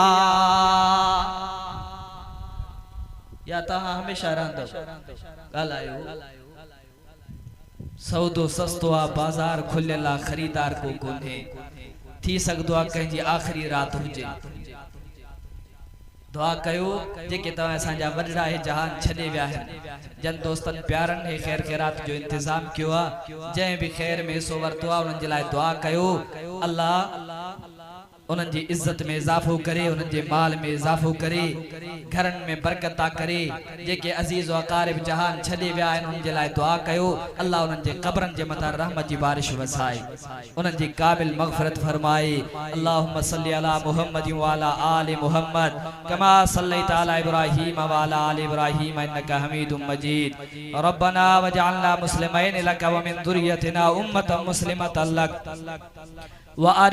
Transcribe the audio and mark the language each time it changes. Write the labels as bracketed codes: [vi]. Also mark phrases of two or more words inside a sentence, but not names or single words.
[sd] या तहां हमेशा रहंदो ॻाल्हायो सौदो सस्तो आ बाजार खुलियल आ खरीदार को कोन्हे थी सकदो आ कंहिंजी आखिरी रात हुजे दुआ कयो जेके तव्हां असांजा वॾड़ा हे जहान छॾे विया आहिनि जन दोस्तन प्यारन हे ख़ैर ख़ैरात जो इंतजाम कियो आ जंहिं भी ख़ैर में हिस्सो वरतो आ उन्हनि जे लाइ दुआ कयो अल्लाह उन्हनि जी इज्जत में इजाफो करे उन्हनि जे माल में इजाफो करे घरन में बरकत करे जेके अजीज व अकारिब जहान छॾे विया आहिनि उन्हनि जे लाइ दुआ कयो अल्लाह उन्हनि जे क़ब्रन जे मथां रहमत जी बारिश वसाए उन्हनि जी क़ाबिल मग़फ़िरत फरमाए [ar] اللهم صل على محمد وعلى آل محمد كما صليت على إبراهيم وعلى آل إبراهيم إنك حميد مجيد ربنا واجعلنا مسلمين لك ومن ذريتنا أمة مسلمة لك و [sd] मिन ज़ुर्रियतिना उम्मतन मुस्लिमतन लक व